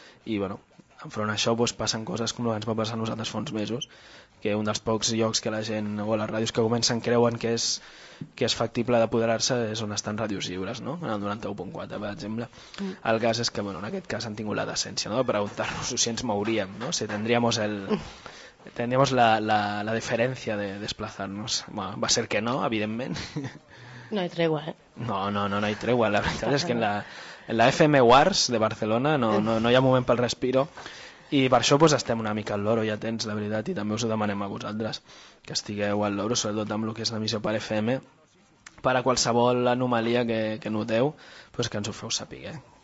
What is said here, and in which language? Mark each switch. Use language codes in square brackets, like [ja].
[ca] I, bueno, enfront d'això doncs, passen coses com el que ens va passar a nosaltres fa uns mesos, que un dels pocs llocs que la gent o les ràdios que comencen creuen que és factible d'apoderar-se és on estan ràdios lliures, no? En el 91.4, per exemple. El cas és que, bueno, en aquest cas han tingut la decència, no?, de preguntar-nos si ens mouríem, no? [es] Si tindríamos el... Teníamos la diferencia de desplazarnos. Bueno, va a ser que no, evidentment. No hay tregua, No hay tregua. [ca] La veritat és que en la FM Wars de Barcelona no hi ha moment pel respiro. I per això pues, estem una mica al loro, ja tens, la veritat, i també us ho demanem a vosaltres, que estigueu al loro, sobretot amb el que és la missió per FM, per a qualsevol anomalia que noteu, pues, que ens ho feu saber.